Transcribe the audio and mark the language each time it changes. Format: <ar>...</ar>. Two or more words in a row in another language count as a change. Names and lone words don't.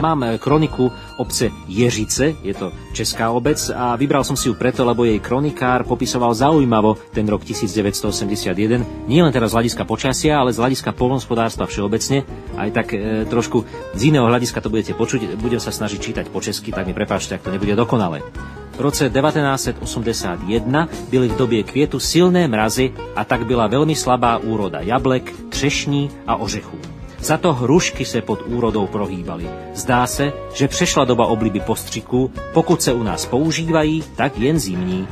<sk>Mám kroniku obce Ježice, je to česká obec, a vybral som si ju preto, lebo jej kronikár popisoval zaujímavo ten rok 1981, nie len teraz z hľadiska počasia, ale z hľadiska poľnohospodárstva všeobecne. Aj tak trošku z iného hľadiska to budete počuť, budem sa snažiť čítať po česky, tak mi prepáčte, ak to nebude dokonalé.</sk> <cs>V roce 1981 byly v době květu silné mrazy a tak byla velmi slabá úroda jablek, třešní a ořechů. Za to hrušky se pod úrodou prohýbaly. Zdá se, že přešla doba obliby postřiků, pokud se u nás používají, tak jen zimní.</cs>